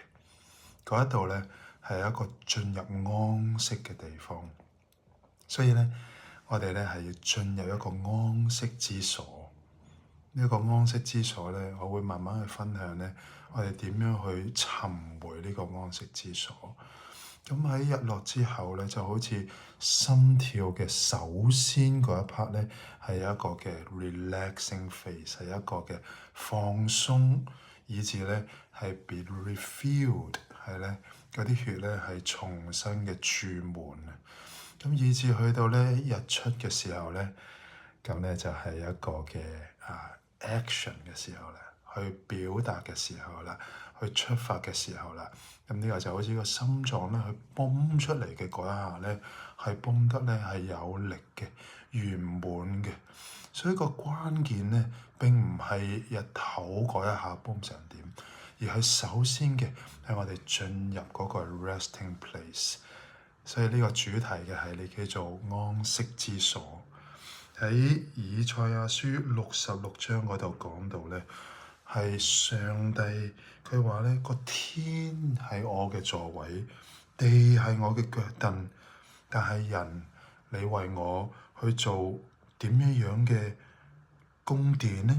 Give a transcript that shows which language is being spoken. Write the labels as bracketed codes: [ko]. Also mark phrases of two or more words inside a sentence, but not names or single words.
[yue] 嗰一度咧係一個進入安息嘅地方，所以咧我哋咧係要進入一個安息之所。呢個安息之所咧，我會慢慢去分享咧，我哋點樣去尋回呢個安息之所。咁喺日落之後咧，就好似心跳嘅首先嗰一 part 咧，係一個嘅 [en] relaxing phase， [yue] 係一個嘅放鬆，以至咧係 [en] be refilled， [yue] 係咧嗰啲血咧係重新嘅注滿啊！咁以至去到咧日出嘅時候咧，咁咧就係一個嘅action 嘅時候啦，去表達嘅時候啦，去出發嘅時候啦。咁呢個就好似個心臟咧，去泵出嚟嘅嗰一下咧，係泵得咧係有力嘅、圓滿嘅。所以個關鍵咧並唔係日頭嗰一下泵成點，而係首先嘅係我哋進入嗰個 [en] resting place。 [yue] 所以呢個主題嘅係你叫做安息之所。喺以賽亞書66章嗰度講到咧，係上帝佢話咧，個天係我嘅座位，地係我嘅腳凳，但係人你為我去做點樣嘅宮殿呢？